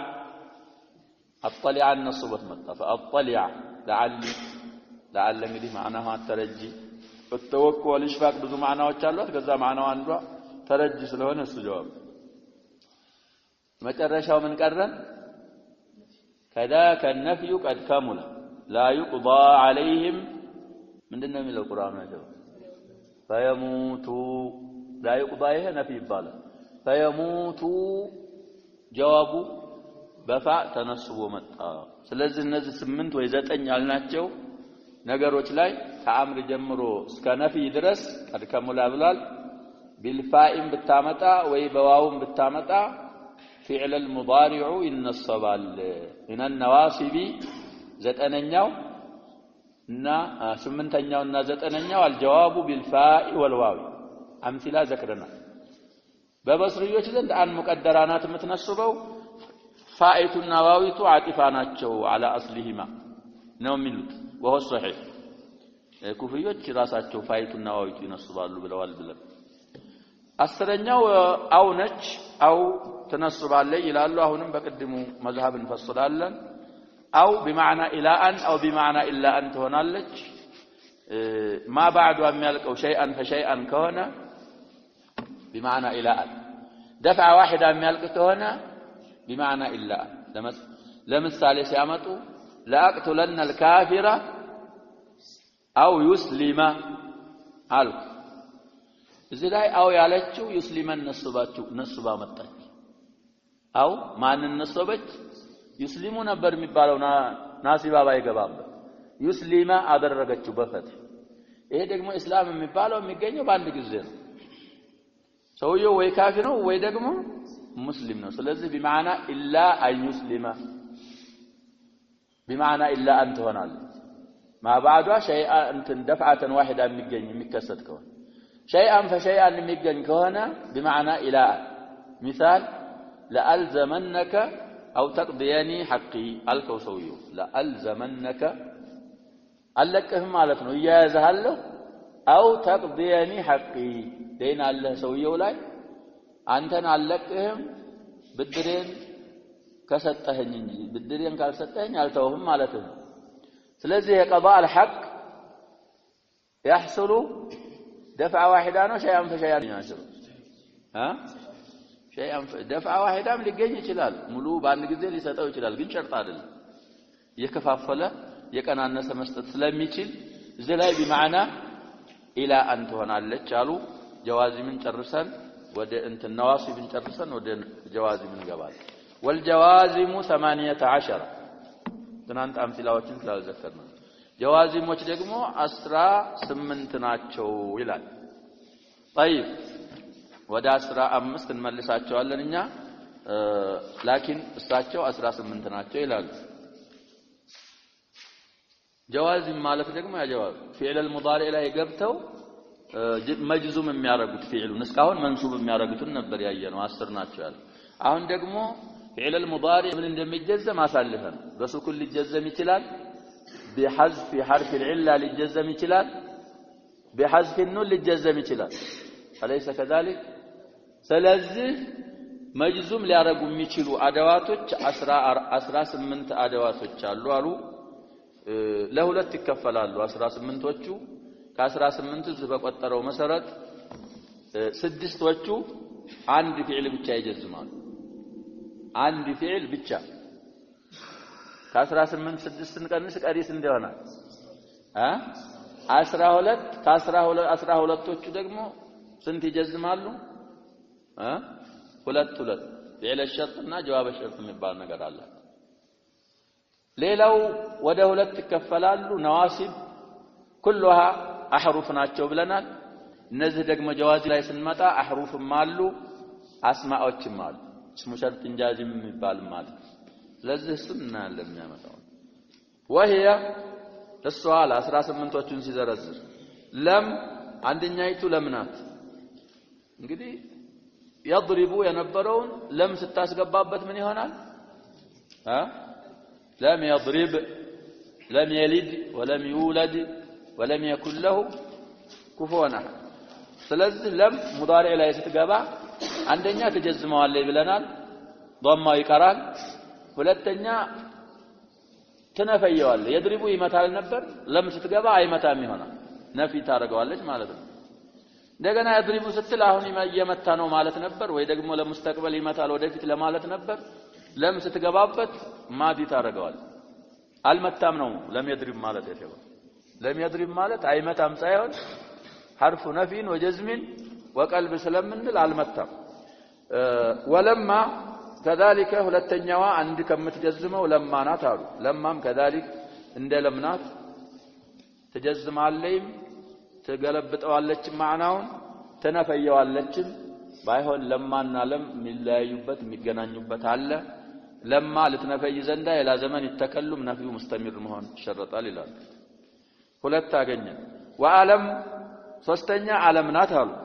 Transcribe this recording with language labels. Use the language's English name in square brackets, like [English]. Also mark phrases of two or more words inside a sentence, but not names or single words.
[Arabic] اطلع النصبت متى فاطلع لعل [Amharic] እንግዲህ [Arabic] معناها الترجي التوكل والاشفاق [Amharic] ብዙ ማዕናዎች አሉት ከዛ ማዕናው አንዷ ተረጂ ስለሆነ እሱ ጀዋብ መጨረሻው ምን ቀረን [Arabic] كذاك النفي قد كمل لا يقضى عليهم [Amharic] ምንድነው የሚለው ቁርአኑ ያለው [Arabic] فيموتوا لا يقضى [Amharic] ይሄ ነፍይ ይባላል فيموتوا ጀዋቡ በፋእ ተነስቦ መጣ ስለዚህ እነዚህ 8 ወይ 9 ያልናቸው ነገሮች ላይ ከአምር ጀምሮ እስከ ነፍይ ድረስ [Arabic] قد كمل [Amharic] ብሏል بالفاء ብታመጣ ወይ በዋውም ብታመጣ [Arabic] فعل المضارع ينصبال من النواصب [Amharic] ዘጠነኛው እና ስምንተኛው እና ዘጠነኛው [Arabic] الجواب بالفاء والواو امثله [Amharic] ذكرنا በበስሪዮች ዘንድ አን ሙቀደራናት የምትነስበው ፋኢቱና ዋዊቱ አጢፋ ናቸው [Arabic] على اصلهما [Amharic] ነው የሚሉት [Arabic] وهو صحيح [Amharic] ኩፍሪዮች ራሳቸው ፋኢቱና ዋዊቱ ይነስባሉ ብለዋል ብለን አስረኛው አው ነች አው ተነስባለች ይላሉ አሁንም በቅድሙ መዝሐብ እንፈስላለን አው [Arabic] بمعنى الى ان او بمعنى الا ان [Amharic] ትሆናለች [Arabic] ما بعد [Amharic] የሚያልቀው [Arabic] شيئا فشيئا ከሆነ بمعنى الى ان دفع واحده [Amharic] የሚያልቅ ከሆነ [Arabic] بمعنى الا ان ለምሳሌ [Amharic] ሲያመጡ [Arabic] لاقتلن الكافر او يسلم [Amharic] አልኩ እዚህ ላይ አው ያለችው يسلمን ነስባ መጣች አው ማንን ነስበች يسلم ነበር የሚባለው ናሲባ ባይገባም يسلم አደረገችው በፈትህ ይሄ ደግሞ እስላም የሚባለው የሚገኘው በአንድ ጊዜ ነው ሰውየው ወይ ካፊር ነው ወይ ደግሞ ሙስሊም ነው ስለዚህ [Arabic] بمعنى الا ان يسلم بمعنى الا ان ትሆናለች ما بعدها شيئا انت دفعه واحده [Amharic] የሚከሰት ከሆነ [Arabic] شيئا فشيئا [Amharic] የሚገኝ ከሆነ [Arabic] بمعنى الى مثال لألزمنك أو تقضيني حقي ألكو سويو لألزمنك ألكهم مالتنا إيازها له أو تقضيني حقي دين الله سويو لاي [Amharic] አንተን አልለቅህም ብድሬን ከሰጠኸኝ እንጂ ብድሬን ካልሰጠኸኝ አልተውህም ማለት ነው ስለዚህ የቀضاء الحق [Arabic] يحصل دفعه واحده ነው شيئا فشيئا يحصل شيئا دفعه واحده [Amharic] ሊገኝ ይችላል ሙሉ በአንድ ጊዜ ሊሰጠው ይችላል ግን ሸርጥ አይደለም የከፋፈለ የቀናነሰ መስጠት ስለሚችል እዚህ ላይ [Arabic] بمعنى الى ان [Amharic] ትሆናለች አሉ ጀዋዚምን ጨርሰን ወደ እንትን ነዋሲብን ጨርሰን ወደ ጀዋዚምን እንገባለን والجوازم 18 ትናንት አምሲላዎችን ስላልዘከርነው ጀዋዚሞች ደግሞ 18 ናቸው ይላል طيب ወደ 15 እንመልሳቸዋለን እኛ ላኪን እሳቸው 18 ናቸው ይላሉ ጀዋዚም ማለት ደግሞ ያ ጀዋዝ ፊዕል المضارع ላይ ገብተው መጅዙም የሚያረጉት ፊዕሉን እስካሁን መንሱብ የሚያረጉትን ነበር ያየነው 10 ናቸው ያለ አሁን ደግሞ [Arabic] فعل المضارع من [Amharic] እንደሚጀዘም አሳልፈን በሱኩን ሊጀዘም ይችላል [Arabic] بحذف حرف العله [Amharic] ሊጀዘም ይችላል [Arabic] بحذف النون [Amharic] ሊጀዘም ይችላል [Arabic] أليس كذلك ስለዚህ [Amharic] መጅዙም ሊያረጉ የሚችሉ አደዋቶች 18 አደዋቶች አሉ ለሁለት ይከፈላሉ 18ዎቹ ከ18 እዚህ በቆጠረው መሰረት ስድስቶቹ አንድ ፊዕል ብቻ ይጀዝማሉ አንድ ፊዕል ብቻ ከ18 6ን ቀንስ ቀሪስ እንደሆነ 12 ከ12ቶቹ ደግሞ ስንት ይጀዝማሉ ሁለት ፊዕል الشرطና ጀዋብ الشرط የሚባል ነገር አለ ሌላው ወደ ሁለት ይከፈላሉ ነዋሲብ [Arabic] كلها احرف [Amharic] ናቸው ብለናል እነዚህ ደግሞ ጀዋዚ ላይ ስንመጣ አህሩፍም አሉ አስማዎችም አሉ [Arabic] اسم شرط جازم [Amharic] የሚባል ማለት ስለዚህ እሱና ለሚያመጣው [Arabic] وهي السؤال [Amharic] 18ዎቹን ሲዘረዝር ለም አንደኛይቱ ለምናት እንግዲህ يضرب የነበረውን ለም ስታስገባበት ምን ይሆናል [Arabic] لم يضرب لم يلد ولم يولد ولم يكن له كفوا احد [Amharic] ስለዚህ ለም ሙዳሪዕ ላይ ስትገባ አንደኛ ተጀዝመዋለይ ብለናል ضمው ይቀራል ሁለተኛ ተነፈየዋል يضرب ይመታል ነበር ለም ስትገባ አይመታም ይሆናል ነፊ ታረጋዋለች ማለት ነው እንደገና يضرب ስትል አሁን የመታ ነው ማለት ነበር ወይ ደግሞ ለሙስተቅበል ይመታል ወደፊት ለማለት ነበር ለም ስትገባበት ማዲ ታረጋዋል አልመታም ነው ለም يضرب ማለት ያለው ለም يضرب ማለት አይመታም ሳይሆን [Arabic] حرف نفي وجزم وقلب [Amharic] ስለምንል አልመታም [Arabic] ولما كذلك [Amharic] ሁለተኛዋ አንድ ከምትጀዝመው ለማ ናት አሉ ለማም كذلك እንደ ለምናት ትጀዝማለይም ትገለብጠዋለች ማዕናውን ተነፈየዋለች ባይሆን ለማና ለም የሚለያዩበት የሚገናኙበት አለ ለማ ልትነፈይ ዘንዳ የላ ዘመን ይተከሉም ነፍዩ ሙስተሚር መሆን ይሸረጣል ይላል ሁለት አገኘ ወዓለም ሶስተኛ ዓለም ናት አሉ